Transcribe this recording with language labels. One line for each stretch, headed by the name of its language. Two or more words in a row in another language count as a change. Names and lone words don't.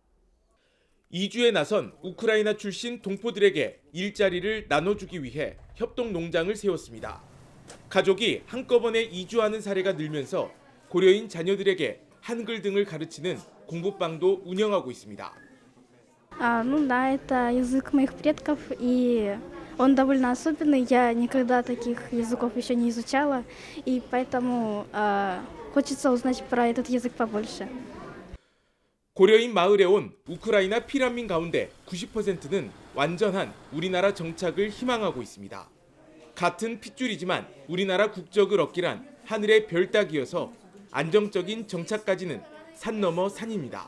Korean: 이주에 나선 우크라이나 출신 동포들에게 일자리를 나눠주기 위해 협동 농장을 세웠습니다. 가족이 한꺼번에 이주하는 사례가 늘면서 고려인 자녀들에게 한글 등을 가르치는 공부방도 운영하고 있습니다.
Russian: Да, это язык моих предков, и он довольно особенный. Я никогда таких языков еще не изучала, и поэтому хочется узнать про этот язык побольше.
Korean: 고려인 마을에 온 우크라이나 피난민 가운데 90%는 완전한 우리나라 정착을 희망하고 있습니다. 같은 핏줄이지만 우리나라 국적을 얻기란 하늘의 별 따기여서 안정적인 정착까지는 산 넘어 산입니다.